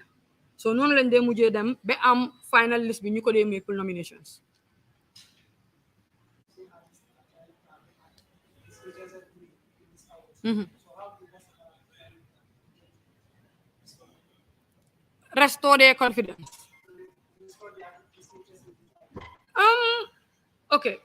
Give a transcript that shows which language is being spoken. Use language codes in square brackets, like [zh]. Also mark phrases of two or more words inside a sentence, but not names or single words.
[wo] So noonu lañ dee mujjee dem ba am [en] final list [wo] bi ñu ko dee make pour nominations. [en] Restore their confidence. Okay.